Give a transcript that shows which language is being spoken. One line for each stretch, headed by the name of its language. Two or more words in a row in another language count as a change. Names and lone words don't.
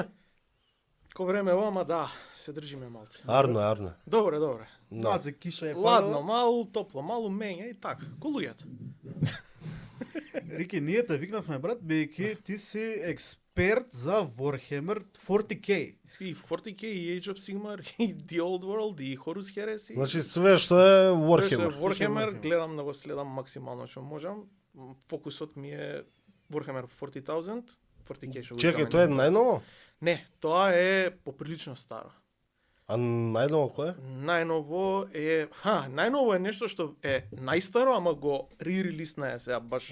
Macedonian: Ко време ова, ама да, се држиме малце. Арно. Добре. Малце киша е Ладно, падала. малу топло, малу мења и така. Ко луѓето. Рики, ние те викнавме, брат, бидејќи ти си експерт за Warhammer 40K. И 40K, и Age of Sigmar, и The Old World, и Horus Heresy. Значи све што е Warhammer. Warhammer. Warhammer, Warhammer. гледам да го следам максимално што можам. Фокусот ми е Warhammer 40,000, 40K што го Чекај, викаме тоа е ние. најново? Не, тоа е поприлично старо. А најново кој е? Најново е нешто што е најстаро, ама го re-релиснаа сега баш